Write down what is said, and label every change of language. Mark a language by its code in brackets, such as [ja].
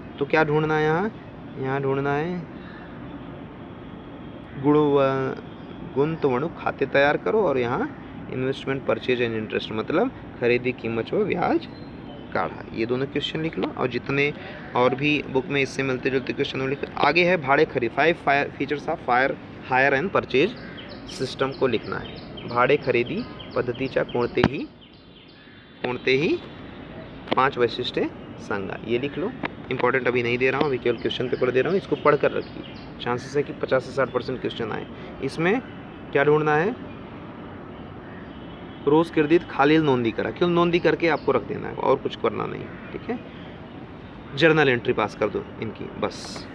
[hi] तो क्या ढूंढना है यहाँ ढूंढना है गुंतवणूक खाते तैयार करो, और यहाँ इन्वेस्टमेंट परचेज एंड इंटरेस्ट मतलब खरीदी कीमत व ब्याज काढ़ा। ये दोनों क्वेश्चन लिख लो, और जितने और भी बुक में इससे मिलते जुलते क्वेश्चन वो लिख। आगे है भाड़े खरीद, 5 features of higher and purchase system को लिखना है। [mr] भाड़े खरेदी पद्धतीच्या कोणतेही 5 वैशिष्ट्य सांगा, [hi] ये लिख लो। इंपॉर्टेंट अभी नहीं दे रहा हूँ, अभी केवल क्वेश्चन पेपर दे रहा हूँ, इसको पढ़ कर रखिए। चांसेस है कि 50 से 60% क्वेश्चन आए। इसमें क्या ढूंढना है, रोज क्रेडिट खालील नोंदी करा, क्यों नोंदी करके आपको रख देना है, और कुछ करना नहीं, ठीक है। जर्नल एंट्री पास कर दो इनकी, बस।